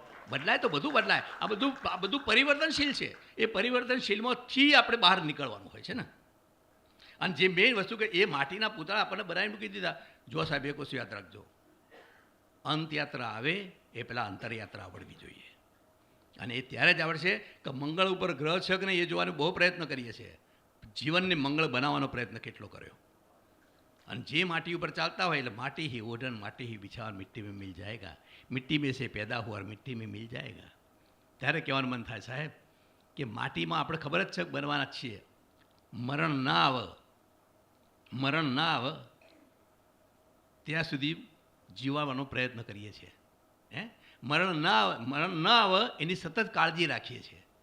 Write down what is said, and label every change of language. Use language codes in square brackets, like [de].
[gu] બદલાય તો બધું બદલાય. આ બધું પરિવર્તનશીલ છે. એ પરિવર્તનશીલમાંથી આપણે બહાર નીકળવાનું હોય છે ને. અને જે મેઇન વસ્તુ કે એ માટીના પૂતળા આપણને બનાવી મૂકી દીધા. જો સાહેબ એક વસ્તુ યાદ રાખજો, અંતયાત્રા આવે એ પહેલાં અંતરયાત્રા આવડવી જોઈએ. અને એ ત્યારે જ આવડશે કે મંગળ ઉપર ગ્રહ છે કે નહીં એ જોવાનો બહુ પ્રયત્ન કરીએ છીએ. જીવનને મંગળ બનાવવાનો પ્રયત્ન કેટલો કર્યો. અને જે માટી ઉપર ચાલતા હોય એટલે માટી [hi] ही ओढ़न माटी ही बिछावन मिट्टी में मिल जाएगा, मिट्टी में से पैदा हुआ और मिट्टी में मिल जाएगा. [gu] ત્યારે કહેવાનું મન થાય સાહેબ કે માટીમાં આપણે ખબર જ છે કે બનવાના જ છીએ. મરણ ના આવે ત્યાં સુધી જીવવાનો પ્રયત્ન કરીએ છીએ. મરણ ના આવે એની સતત કાળજી રાખીએ છીએ.